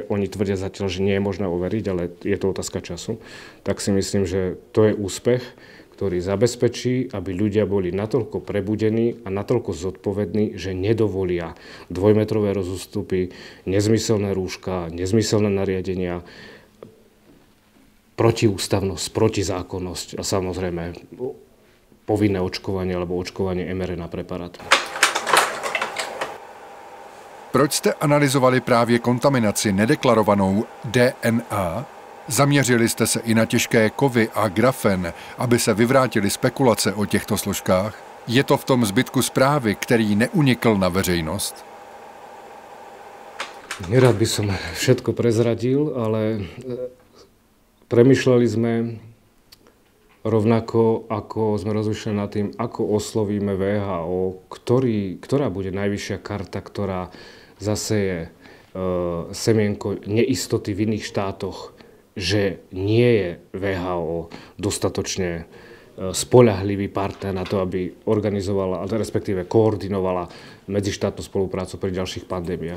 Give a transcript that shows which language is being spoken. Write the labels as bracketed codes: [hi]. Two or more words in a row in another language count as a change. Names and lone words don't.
[sk] oni tvrdia zatiaľ, že nie je možné overiť, ale je to otázka času, tak si myslím, že to je úspech, ktorý zabezpečí, aby ľudia boli natoľko prebudení a natoľko zodpovední, že nedovolia dvojmetrové rozústupy, nezmyselné rúška, nezmyselné nariadenia, protiústavnosť, protizákonnosť a samozrejme povinné očkovanie alebo očkovanie mRNA preparátu. [cs] Proč jste analyzovali právě kontaminaci nedeklarovanou DNA? Zaměřili jste se i na těžké kovy a grafen, aby se vyvrátily spekulace o těchto složkách? Je to v tom zbytku zprávy, který neunikl na veřejnost? [sk] Nerad by som všetko prezradil, ale premýšľali sme rovnako, ako sme rozmýšľali nad tým, ako oslovíme WHO, ktorá bude najvyššia karta, ktorá zaseje semienko neistoty v iných štátoch, že nie je WHO dostatočne spoľahlivý partner na to, aby organizovala, respektíve koordinovala medzištátnu spoluprácu pri ďalších pandémiách.